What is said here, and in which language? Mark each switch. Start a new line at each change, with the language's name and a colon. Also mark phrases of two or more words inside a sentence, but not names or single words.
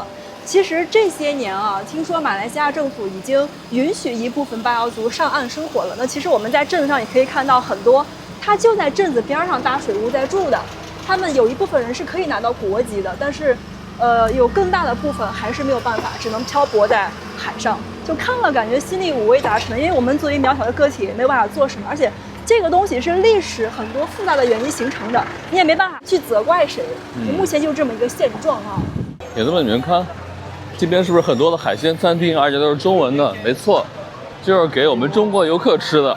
Chinese: 其實這些年啊，聽說馬來西亞政府已經允許一部分巴瑤族上岸生活了。那其實我們在鎮上也可以看到很多，他就在鎮子邊上搭水屋在住的。他們有一部分人是可以拿到國籍的，但是，有更大的部分還是沒有辦法，只能漂泊在海上。就看了感覺心裡五味雜陳，因為我們作為渺小的個體，沒有辦法做什麼，而且這個東西是歷史很多複雜的原因形成的，你也沒辦法去責怪誰。目前就這麼一個現狀啊。也這麼你們看。這邊是不是很多的海鮮餐廳，而且都是中文的？沒錯，就是給我們中國遊客吃的。